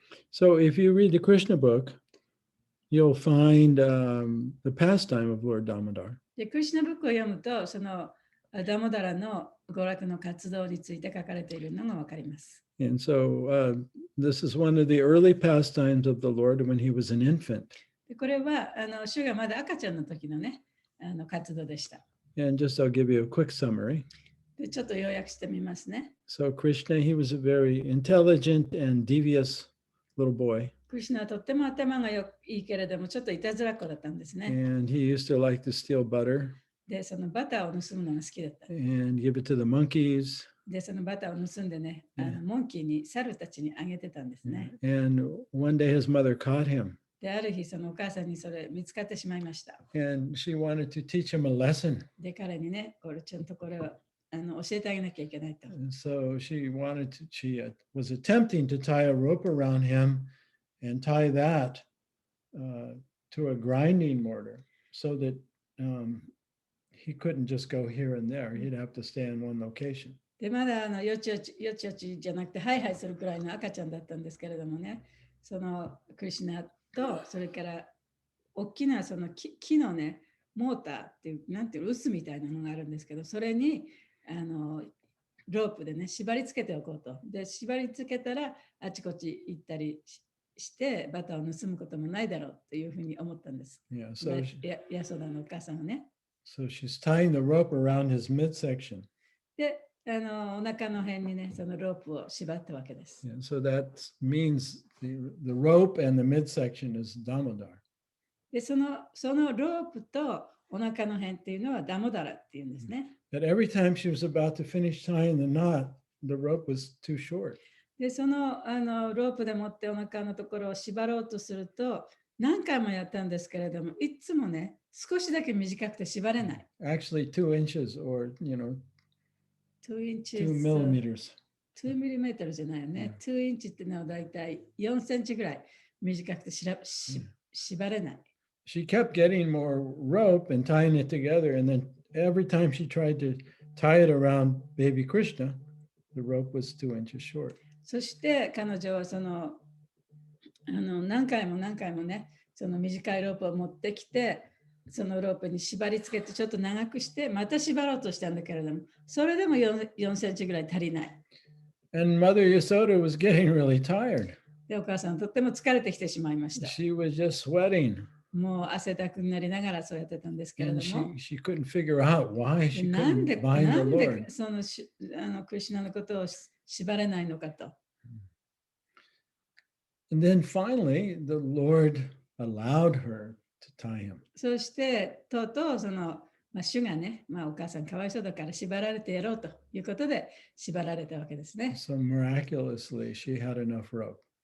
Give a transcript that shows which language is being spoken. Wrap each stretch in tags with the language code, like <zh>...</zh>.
<en>So if you read the Krishna book, you'll find the pastime of Lord Damodar.</en> <ja>でクリシュナブックを読むと、そのダモダラの娯楽の活動について書かれているのがわかります。</ja> <en>And so this is one of the early pastimes of the Lord when he was an infant.</en> <ja>でこれは主がまだ赤ちゃんの時のね、活動でした。</ja> <en>And just I'll give you a quick summary.</en> <ja>でちょっと要約してみますね。</ja> <en>So Krishna, he was a very intelligent and devious little boy.</en> <ja>クリシュナはとっても頭がいいけれども、ちょっといたずらっ子だったんですね。</ja> <en>And he used to like to steal butter</en> <ja>で、そのバターを盗むのが好きだった。</ja> <en>and give it to the monkeys.</en> <ja>で、そのバターを盗んでね、</ja> <en>Yeah.</en> <ja>モンキーに、猿たちにあげてたんですね。</ja> <en>And one day his mother caught him</en> <ja>で、ある日、そのお母さんにそれ見つかってしまいました。</ja> <en>and she wanted to teach him a lesson.</en> <ja>で、彼にね、ちゃんとこれを教えてあげなきゃいけないと。</ja> <en>And so she was attempting to tie a rope around him and tie that to a grinding mortar so that he couldn't just go here and there. He'd have to stay in one location.</en> <ja>で、まだよちよちじゃなくて、ハイハイするくらいの赤ちゃんだったんですけれどもね、そのクリシュナと、それから大きなその木のね、モーターっていう、なんていう臼みたいなのがあるんですけど、それにロープでね、縛り付けておこうと。で、縛り付けたらあちこち行ったりしてバターを盗むこともないだろうというふうに思ったんです。</ja> <en>Yeah, so</en> <ja>ヤソダのお母さんはね。</ja> <en>So she's tying the rope around his midsection.</en> <ja>で、お腹の辺にね、そのロープを縛ったわけです。</ja> <en>Yeah, so that means the rope and the midsection is Damodar.</en> <ja>で、そのロープとお腹の辺っていうのはダモダラっていうんですね。</ja> <en>That every time she was about to finish tying the knot, the rope was too short.</en> <ja>で、そのロープでもってお腹のところを縛ろうとすると、何回もやったんですけれども、いつもね、少しだけ短くて縛れない。</ja> <en>Actually, 2 inches or, 2 inches. 2 millimeters.</en> <ja>2ミリメートルじゃないよね。2インチってのはだいたい4センチぐらい短くて縛れない。</ja> <en>She kept getting more rope and tying it together. And then every time she tried to tie it around baby Krishna, the rope was 2 inches short.</en> <ja>そして彼女はその何回もね、その短いロープを持ってきて、そのロープに縛り付けてちょっと長くして、また縛ろうとしたんだけれども、それでも 4センチぐらい足りない。</ja> <en>And Mother Yasoda was getting really tired.</en> <ja>で、お母さんとっても疲れてきてしまいました。</ja> <en>She was just sweating.</en> <ja>もう汗だくになりながらそうやってたんですけれど</ja> <en>And</en> <ja>も。</ja> <en>she couldn't figure out why she</en> <ja>なんで</ja> <en>couldn't bind the Lord.</en> <ja>そのクリシュナのことを縛れないのかと。</ja> <en>And then finally, the Lord allowed her to tie him.</en> <ja>そしてとうとう主がね、お母さんかわいそうだから縛られてやろうということで縛られたわけですね。</ja> <en>So miraculously, she had enough rope.</en>